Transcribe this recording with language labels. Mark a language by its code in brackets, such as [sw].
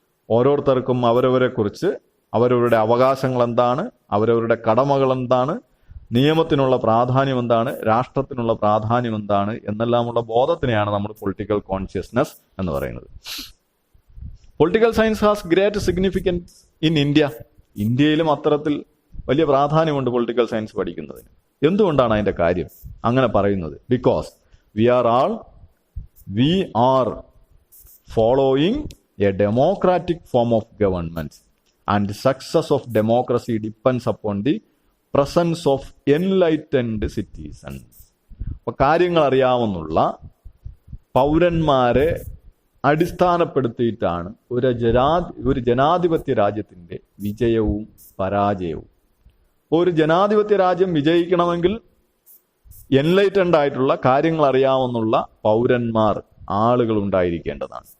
[ml] ഓരോരുത്തർക്കും അവരവരെ കുറിച്ച്, അവരവരുടെ അവകാശങ്ങൾ എന്താണ്, അവരവരുടെ കടമകൾ എന്താണ്, നിയമത്തിനുള്ള പ്രാധാന്യം എന്താണ്, രാഷ്ട്രത്തിനുള്ള പ്രാധാന്യം എന്താണ് എന്നെല്ലാമുള്ള ബോധത്തിനെയാണ് നമ്മൾ പൊളിറ്റിക്കൽ കോൺഷ്യസ്നസ് എന്ന് പറയുന്നത്. [en] Political science has great significance in India. [ml] ഇന്ത്യയിലും അത്തരത്തിൽ വലിയ പ്രാധാന്യമുണ്ട് പൊളിറ്റിക്കൽ സയൻസ് പഠിക്കുന്നതിന്. എന്തുകൊണ്ടാണ് അതിന്റെ കാര്യം അങ്ങനെ പറയുന്നത്? [en] Because we are following a democratic form of government and the success of democracy depends upon the presence of enlightened citizens. [ml] അപ്പോൾ കാര്യങ്ങൾ അറിയാവുന്ന പൗരന്മാരെ അടിസ്ഥാനപ്പെടുത്തിയിട്ടാണ് ഒരു ജനാധിപത്യ രാജ്യത്തിന്റെ വിജയവും പരാജയവും. ഒരു ജനാധിപത്യ രാജ്യം വിജയിക്കണമെങ്കിൽ എൻലൈറ്റൻഡ് ആയിട്ടുള്ള, കാര്യങ്ങൾ അറിയാവുന്ന പൗരന്മാർ, ആളുകൾ ഉണ്ടായിരിക്കേണ്ടതാണ്.